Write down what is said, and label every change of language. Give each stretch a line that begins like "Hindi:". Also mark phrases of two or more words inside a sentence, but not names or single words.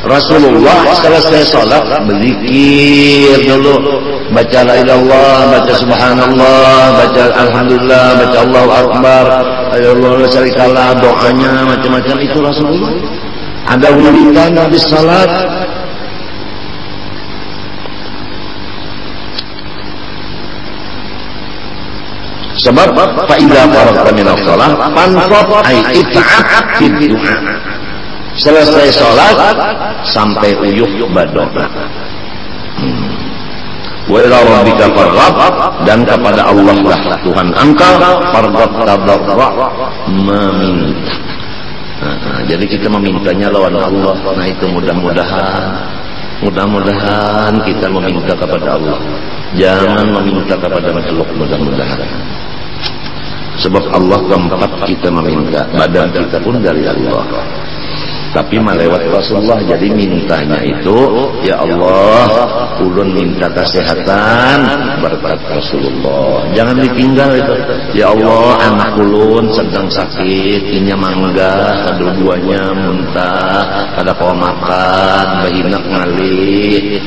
Banjar: Rasulullah selesai sholat berzikir dulu, baca
Arabic: لا إله إلا الله,
Banjar: baca subhanallah, baca alhamdulillah, baca
Arabic: الله أكبر,
Banjar: Allah syarikalah, doanya macam-macam. Itu Rasulullah. Ada wiridan habis salat.
Arabic: Sebab فإذا فرغت من الصلاة فانصب أي اتعب في الدعاء.
Banjar: Selesai sholat sampai uyuh berdoa.
Arabic: وإلى ربك فارغب,
Banjar: dan kepada Allah lah Tuhan engkau farghab tadarra, meminta. Jadi kita memintanya lawan Allah. Nah itu mudah-mudahan kita meminta kepada Allah. Jangan meminta kepada makhluk, mudah-mudahan. Sebab Allah tempat kita meminta, badan kita pun dari Allah. Tapi melewat Rasulullah, jadi mintanya itu,
Arabic: يا الله,
Banjar: ulun minta kesehatan berkat Rasulullah. Jangan ditinggal itu.
Arabic: يا الله,
Banjar: anak ulun sedang sakit, inya mangga, kedua-duanya muntah, ada kau makan, bahinak ngalih.